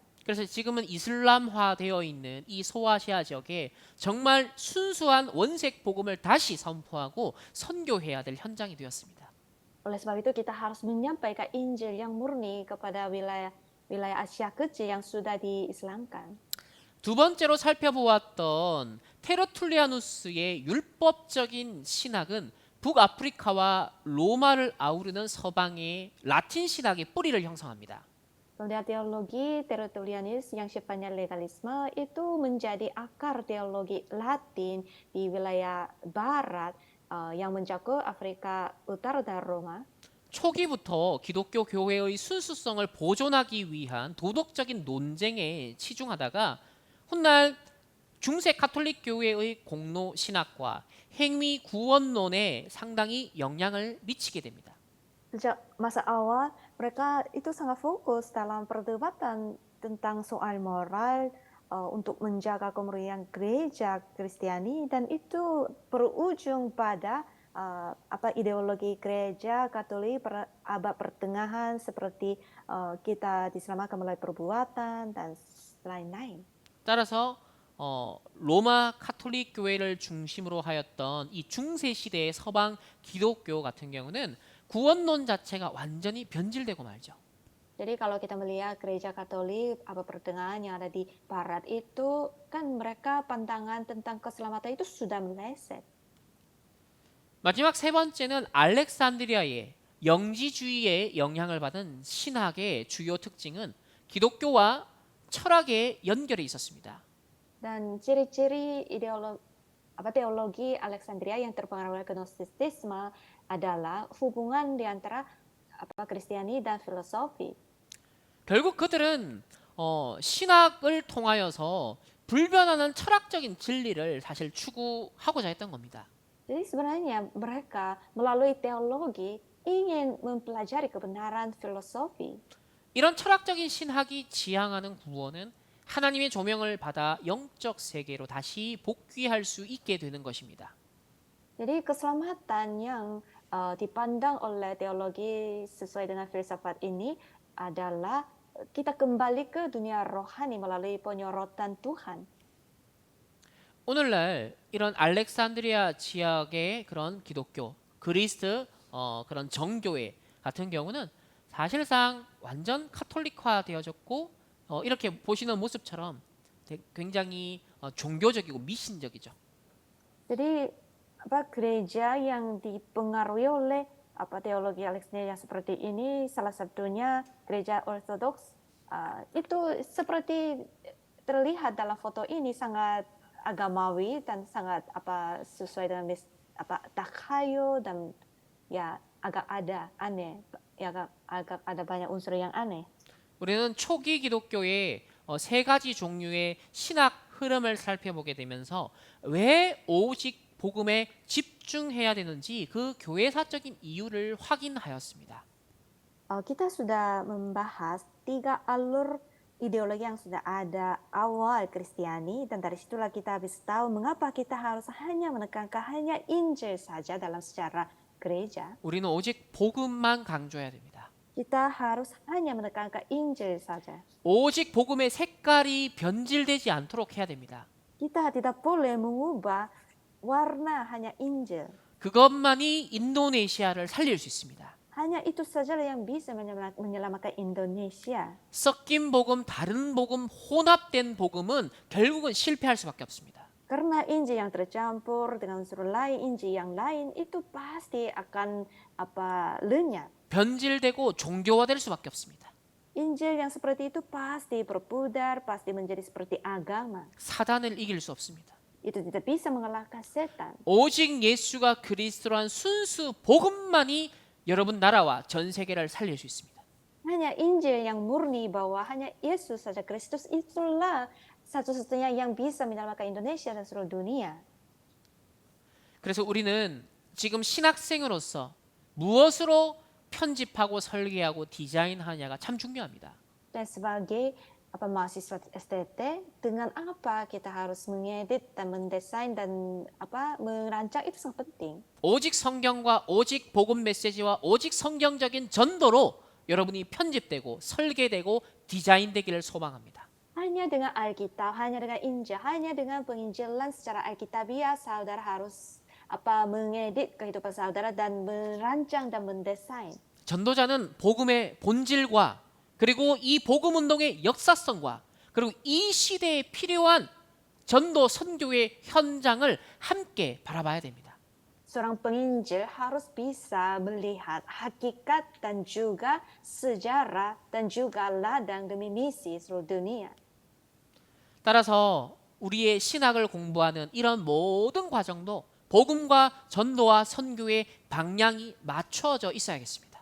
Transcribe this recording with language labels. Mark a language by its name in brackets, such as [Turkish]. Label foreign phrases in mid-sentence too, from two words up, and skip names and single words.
[Korean] 그래서 지금은 이슬람화 되어 있는 이 소아시아 지역에 정말 순수한 원색 복음을 다시 선포하고 선교해야 될 현장이 되었습니다. [Indonesian] Oleh sebab itu kita harus menyampaikan Injil yang murni kepada wilayah Asia Kecil yang sudah diislamkan. [Korean] 두 번째로 살펴보았던 테러툴리아누스의 율법적인 신학은 북아프리카와 로마를 아우르는 서방의 라틴 신학의 뿌리를 형성합니다. [Indonesian] Kemudian teologi Tertullianus yang sifatnya legalisme itu menjadi akar teologi Latin di wilayah Barat yang mencakup Afrika Utara dan Roma. [Korean] 초기부터 기독교 교회의 순수성을 보존하기 위한 도덕적인 논쟁에 치중하다가 훗날 중세 가톨릭 교회의 공로 신학과 행위 구원론에 상당히 영향을 미치게 됩니다. [Indonesian] Sejak masa awal, mereka itu sangat fokus dalam perdebatan tentang soal moral untuk menjaga kemurnian gereja Kristiani dan itu berujung pada ideologi gereja Katolik abad pertengahan seperti kita diselamatkan melalui perbuatan dan lain-lain. [Korean] 따라서 로마 가톨릭 교회를 중심으로 하였던 이 중세 시대의 서방 기독교 같은 경우는 구원론 자체가 완전히 변질되고 말죠. [Indonesian] Jadi kalau kita melihat gereja Katolik, apa pertengahan yang ada di Barat itu, kan mereka pandangan tentang keselamatan itu sudah meleset. [Korean] 마지막 세 번째는 알렉산드리아의 영지주의의 영향을 받은 신학의 주요 특징은 기독교와 철학의 연결이 있었습니다. [Indonesian] Dan ciri-ciri teologi Alexandria yang terpengaruh oleh Gnostisisme adalah hubungan di antara Kristiani dan filosofi. [Korean] 결국 그들은 신학을 통하여서 불변하는 철학적인 진리를 사실 추구하고자 했던 겁니다. [Indonesian] Jadi sebenarnya mereka melalui teologi ingin mempelajari kebenaran filosofi. [Korean] 이런 철학적인 신학이 지향하는 구원은 하나님의 조명을 받아 영적 세계로 다시 복귀할 수 있게 되는 것입니다. [Indonesian] Jadi keselamatan yang dipandang oleh teologi sesuai dengan filsafat ini adalah kita kembali ke dunia rohani melalui penyorotan Tuhan. [Korean] 오늘날 이런 알렉산드리아 지역의 그런 기독교, 그리스 그런 정교회 같은 경우는 사실상 완전 카톨릭화 되어졌고 이렇게 보시는 모습처럼 굉장히 종교적이고 미신적이죠. [Indonesian] Jadi gereja yang dipengaruhi oleh teologi Alexandria seperti ini, salah satunya gereja Ortodoks, itu seperti terlihat dalam foto ini sangat agamawi dan sangat sesuai dengan takhayul dan ya agak ada aneh, ya agak ada banyak unsur yang aneh. [Korean] 우리는 초기 기독교의 세 가지 종류의 신학 흐름을 살펴보게 되면서 왜 오직 복음에 집중해야 되는지 그 교회사적인 이유를 확인하였습니다. [Indonesian] Kita sudah membahas 3 alur ideologi yang sudah ada awal Kristiani, dan dari situlah kita bisa tahu mengapa kita harus hanya menekankan hanya Injil saja dalam secara gereja. [Korean] 우리는 오직 복음만 강조해야 됩니다. [Indonesian] Kita harus hanya menekankan Injil saja. [Korean] 오직 복음의 색깔이 변질되지 않도록 해야 됩니다. [Indonesian] Kita tidak boleh mengubah warna hanya Injil. [Korean] 그것만이 인도네시아를 살릴 수 있습니다. [Indonesian] Hanya itu saja yang bisa menyelamatkan Indonesia. [Korean] 섞인 복음, 다른 복음, 혼합된 복음은 결국은 실패할 수밖에 없습니다. [Indonesian] Karena Injil yang tercampur dengan unsur lain, Injil yang lain itu pasti akan lenyap. [Korean] 변질되고 종교화될 수밖에 없습니다. [Indonesian] Injil yang seperti itu pasti berpudar, pasti menjadi seperti agama. [Korean] 사단을 이길 수 없습니다. [Indonesian] Itu tidak bisa mengalahkan setan. [Korean] 오직 예수가 그리스도란 순수 복음만이 여러분 나라와 전 세계를 살릴 수 있습니다. [Indonesian] Hanya Injil yang murni bahwa hanya Yesus saja, Kristus itulah satu-satunya yang bisa menyelamatkan Indonesia dan seluruh dunia. [Korean] 그래서 우리는 지금 신학생으로서 무엇으로 편집하고 설계하고 디자인하냐가 참 중요합니다. [Indonesian] Dan sebagai mahasiswa STT, dengan apa kita harus mengedit dan mendesain dan merancang itu sangat penting. [Korean] 오직 성경과 오직 복음 메시지와 오직 성경적인 전도로 여러분이 편집되고 설계되고 디자인되기를 소망합니다. [Indonesian] Hanya dengan Alkitab, hanya dengan Injil, hanya dengan penginjilan secara Alkitabiah, saudara harus mengedit kehidupan saudara dan merancang dan mendesain. [Korean] 전도자는 복음의 본질과 그리고 이 복음 운동의 역사성과 그리고 이 시대에 필요한 전도 선교의 현장을 함께 바라봐야 됩니다. [Indonesian] Seorang penginjil harus bisa melihat hakikat dan juga sejarah dan juga ladang demi misi seluruh dunia. [Korean] 따라서 우리의 신학을 공부하는 이런 모든 과정도 복음과 전도와 선교의 방향이 맞춰져 있어야겠습니다.